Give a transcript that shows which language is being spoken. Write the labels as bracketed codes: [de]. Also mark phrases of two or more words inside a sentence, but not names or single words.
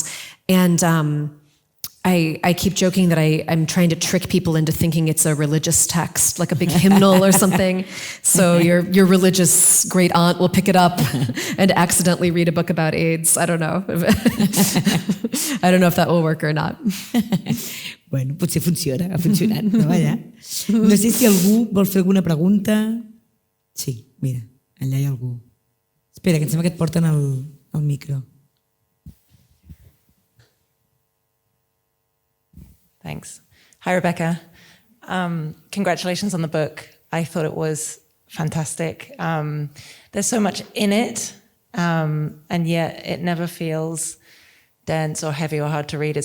[en] And I keep joking that I'm trying to trick people into thinking it's a religious text, like a big hymnal or something. So your religious great aunt will pick it up and accidentally read a book about AIDS. I don't know. I don't know if that will work or not. [ca] Bueno, potser funciona, ha funcionat, no? Allà. No sé si algú vol fer alguna pregunta. Sí, mira, allà hi ha algú. Espera, que em sembla que et porten el micro. [en] Thanks. Hi, Rebecca. Congratulations on the book. I thought it was fantastic. There's so much in it, and yet it never feels dense or heavy or hard to read.